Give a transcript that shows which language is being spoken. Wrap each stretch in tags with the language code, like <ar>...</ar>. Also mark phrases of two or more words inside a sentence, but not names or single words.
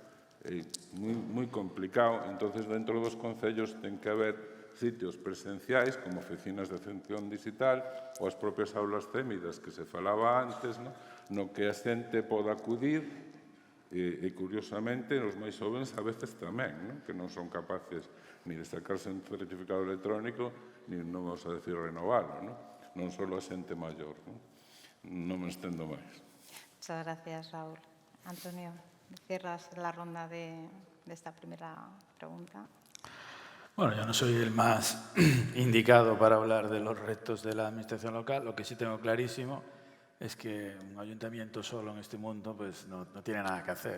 <gl>É moi complicado, entonces dentro dos concellos ten que haber sitios presenciais, como oficinas de atención digital ou as propias aulas témidas que se falaba antes, no que a xente poda acudir e curiosamente, os máis</gl> <es>jóvenes a veces</es> <gl>tamén, que non son capaces ni de sacarse un certificado electrónico, ni, non</gl> <es>vamos a decir,</es> <gl>renovalo, non só a xente maior. Non me estendo máis.</gl> <es>Muchas gracias, Raúl. Antonio, cierras la ronda de esta primera pregunta. Bueno, yo no soy el más indicado para hablar de los retos de la administración local. Lo que sí tengo clarísimo es que un ayuntamiento solo en este mundo pues no tiene nada que hacer.</es>